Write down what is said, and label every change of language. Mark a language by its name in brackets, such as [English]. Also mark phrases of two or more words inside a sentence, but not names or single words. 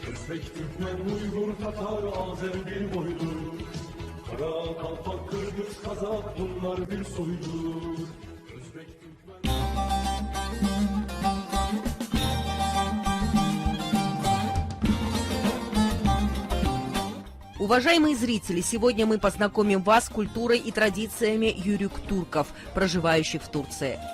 [Turkish] Özbek, Türkmen, Uygur, Tatar, Azer bir boydur. Kara, Kalpak, Kırgız, Kazak bunlar bir soydur. Özbek, Türkmen... [Russian] Уважаемые зрители, сегодня мы познакомим вас с культурой и традициями юрюк-турков, проживающих в Турции.